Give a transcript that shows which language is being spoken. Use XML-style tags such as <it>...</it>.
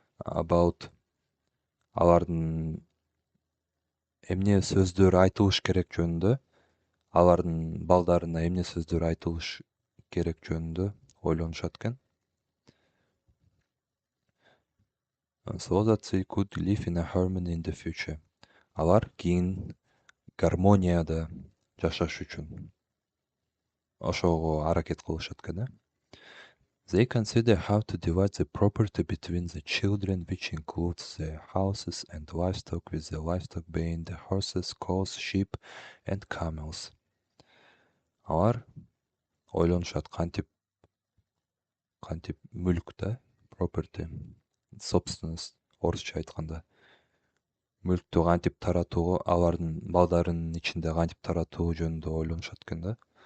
<ky>About алардын эмне сөздөр айтылыш керек жөнүндө, алардын балдарына эмне сөздөр айтылыш керек жөнүндө ойлонушат экен.</ky> <en>So that they could live in a harmony in the future.</en> <ky>Алар кийин гармонияда жашаш үчүн ошого аракет кылышат экен.</ky> <en>They consider how to divide the property between the children, which includes the houses and livestock, with the livestock being the horses, cows, sheep, and camels.</en> <ky>Алар ойлонушат кантип мүлк да, property, собственность, орусча айтканда. Мүлктү кантип таратуу, алардын балдарынын ичинде кантип таратуу жөнүндө ойлонушат экен да.</ky>